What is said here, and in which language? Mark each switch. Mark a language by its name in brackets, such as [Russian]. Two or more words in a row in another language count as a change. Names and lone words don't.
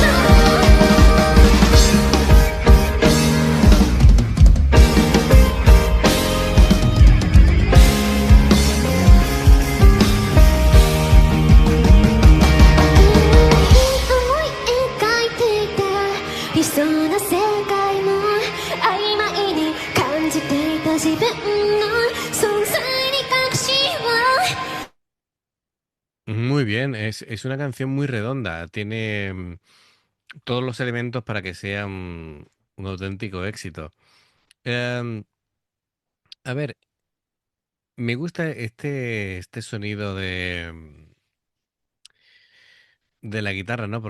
[Japanese] 思い描いていた理想の世界も曖昧に感じていた自分の存在に確信を [Spanish] Muy bien, es una canción muy redonda, tiene todos los elementos para que sea un auténtico éxito. Em, a ver, me gusta este sonido de la guitarra, ¿no?